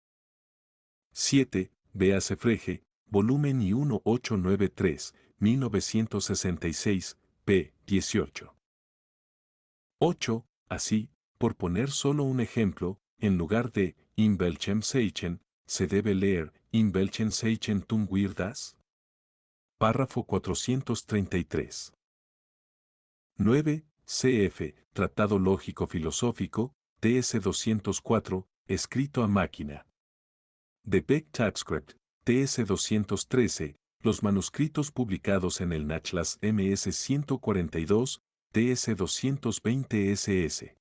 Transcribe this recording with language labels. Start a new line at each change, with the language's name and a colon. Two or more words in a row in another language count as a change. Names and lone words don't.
Spanish: 7. Véase Frege, volumen I 1893, 1966, p. 18. 8. Así, por poner solo un ejemplo, en lugar de
German: In welchem Zeichen,
Spanish: se debe leer
German: In welchen Zeichen tun wir das?
Spanish: Párrafo 433. 9. CF, Tratado Lógico-Filosófico, TS 204, escrito a máquina. De Beck TypeScript, TS 213, los manuscritos publicados en el Nachlass MS 142, TS 220 SS.